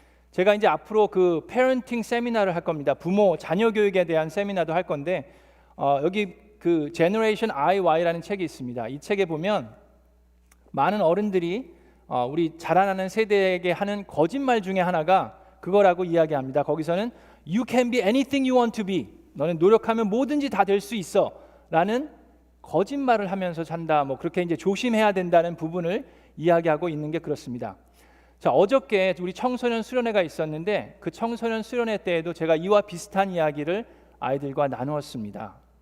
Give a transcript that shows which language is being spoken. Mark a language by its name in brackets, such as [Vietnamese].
[Korean] 제가 이제 앞으로 그 페런팅 세미나를 할 겁니다. 부모 자녀 교육에 대한 세미나도 할 건데, 여기 그 제너레이션 IY라는 책이 있습니다. 이 책에 보면 많은 어른들이 우리 자라나는 세대에게 하는 거짓말 중에 하나가 그거라고 이야기합니다. 거기서는 [English] You can be anything you want to be. [Korean] 너는 노력하면 뭐든지 다 될 수 있어 라는 거짓말을 하면서 산다. 뭐 그렇게 이제 조심해야 된다는 부분을 이야기하고 있는 게 그렇습니다. 자, 어저께 우리 청소년 수련회가 있었는데, 그 청소년 수련회 때에도 제가 이와 비슷한 이야기를 아이들과 나누었습니다.